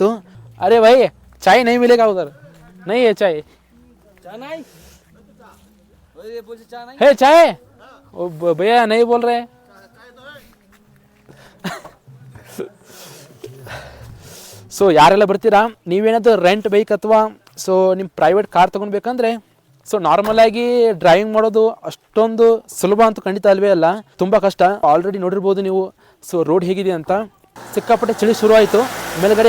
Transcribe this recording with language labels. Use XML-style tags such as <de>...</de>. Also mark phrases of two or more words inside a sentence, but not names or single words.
<hi>अरे भाई चाय नहीं मिलेगा उधर, नहीं है चाय? है चाय? भैया नहीं बोल रहे।</hi> <kn>ಸೊ ಯಾರೆಲ್ಲ ಬರ್ತೀರಾ, ನೀವೇನಾದರೂ</kn> <en>rent bike</en> <kn>ಅಥವಾ ಸೊ ನಿಮ್ಮ</kn> <en>private car</en> <kn>ತೊಗೊಳ್ಬೇಕಂದ್ರೆ ಸೊ ನಾರ್ಮಲ್ ಆಗಿ ಡ್ರೈವಿಂಗ್ ಮಾಡೋದು ಅಷ್ಟೊಂದು ಸುಲಭ ಅಂತೂ ಖಂಡಿತ ಅಲ್ವೇ ಅಲ್ಲ, ತುಂಬ ಕಷ್ಟ. ಆಲ್ರೆಡಿ ನೋಡಿರ್ಬೋದು ನೀವು</kn> <en>so road</en> <kn>ಹೇಗಿದೆ ಅಂತ. ಸಿಕ್ಕಾಪಟ್ಟೆ ಚಳಿ ಶುರು ಆಯಿತು ಮೇಲ್ಗಡೆ.</kn>